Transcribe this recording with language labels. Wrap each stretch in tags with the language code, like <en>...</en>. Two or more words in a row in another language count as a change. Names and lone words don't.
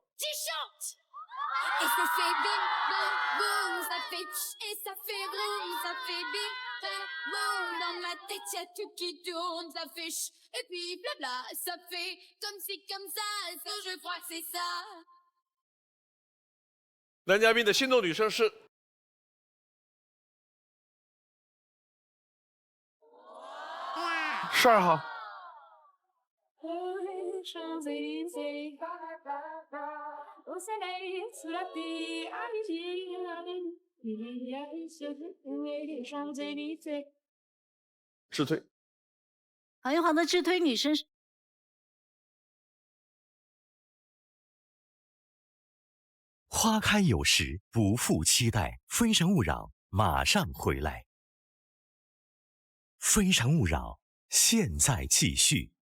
<fr>Et ça fait bim, boum, boum, ça fait tch, et ça fait vroom, ça fait bim, bam, boum. Dans ma tête, y'a tout qui tourne, ça fait ch, et puis blabla, ça fait comme si, comme ça, je crois que c'est ça.</fr> <zh>男嘉宾的心动女生是12号。</zh> <fr>Au soleil, sous la pluie, à midi, il y a une seule les Champs-Élysées.</fr> <zh>智推。郝云豪的智推女生花开有时，不负期待。非诚勿扰，马上回来。非诚勿扰，现在继续。</zh>